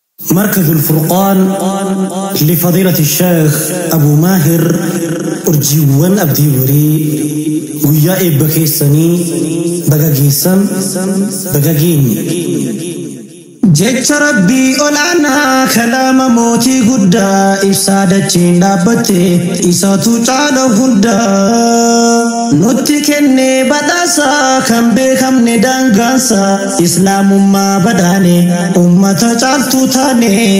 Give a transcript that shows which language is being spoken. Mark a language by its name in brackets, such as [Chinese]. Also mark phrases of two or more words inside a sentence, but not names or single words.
[Arabic] مركز الفرقان لفضيلة الشيخ أبو ماهر أرجيوان أبدي وري. [Oromo] Guyyaa eebba keessanii baga geessan, baga geenye. Jecha Rabbii ol aanaa kalaama mootii guddaa ibsaa dachiin dhaabbatte isaatu caala hunda. Nutti kenne badhaasa kan beekamne daangaansa islaamummaa badhaane ummata caaltu taane.